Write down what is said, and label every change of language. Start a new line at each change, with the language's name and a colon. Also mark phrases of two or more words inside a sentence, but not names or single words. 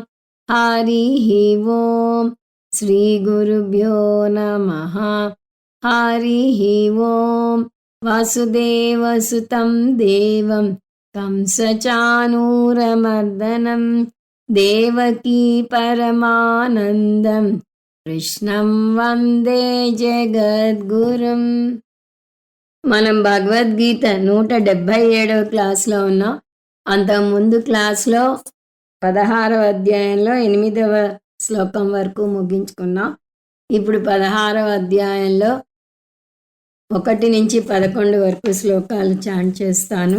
Sanskrit: हरिः ओम् श्रीगुरुभ्यो नमः। हरिः ओम् वसुदेवसुतं देवं कंसचाणूरमर्दनं देवकी परमानन्दं కృష్ణం వందే జగద్గురుం.
Telugu: మనం భగవద్గీత 177వ క్లాస్లో ఉన్నాం. అంతకుముందు క్లాస్లో 16వ అధ్యాయంలో 8వ శ్లోకం వరకు ముగించుకున్నాం. ఇప్పుడు 16వ అధ్యాయంలో 1 నుంచి 11 వరకు శ్లోకాలు చాంట్ చేస్తాను.